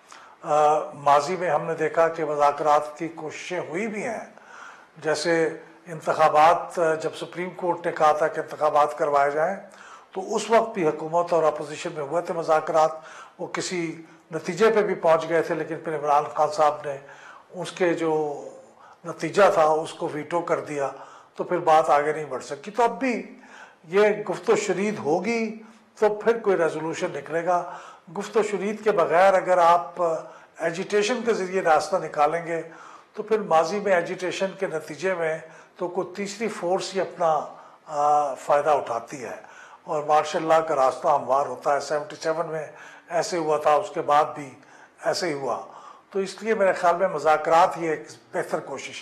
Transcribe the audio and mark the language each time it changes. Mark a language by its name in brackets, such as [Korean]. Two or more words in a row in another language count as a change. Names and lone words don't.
[Urdu] ماضی میں ہم نے دیکھا کہ مذاکرات کی کوششیں ہوئی بھی ہیں، جیسے انتخابات جب سپریم کورٹ نے کہا تھا کہ انتخابات کروائے جائیں تو اس وقت بھی حکومت اور اپوزیشن میں ہوئے تھے مذاکرات، وہ کسی نتیجے پہ بھی پہنچ گئے تھے، لیکن پھر عمران خان صاحب نے اس کے جو نتیجہ تھا اس کو ویٹو کر دیا، تو پھر بات آگے نہیں بڑھ سکی۔ تو اب بھی یہ گفت و شنید ہوگی تو پھر کوئی ریزولوشن نکلے گا۔ گفت و شنید کے بغیر اگر آپ ایجیٹیشن کے ذریعے راستہ نکالیں گے تو پھر ماضی میں ایجیٹیشن کے نتیجے میں تو کوئی تیسری فورس ہی اپنا فائدہ اٹھاتی ہے اور مارشل لاء کا راستہ ہموار ہوتا ہے۔ 77 میں ایسے ہوا تھا، اس کے بعد بھی ایسے ہی ہوا، تو اس لیے میرے خیال میں مذاکرات ہی ایک بہتر کوشش ہے۔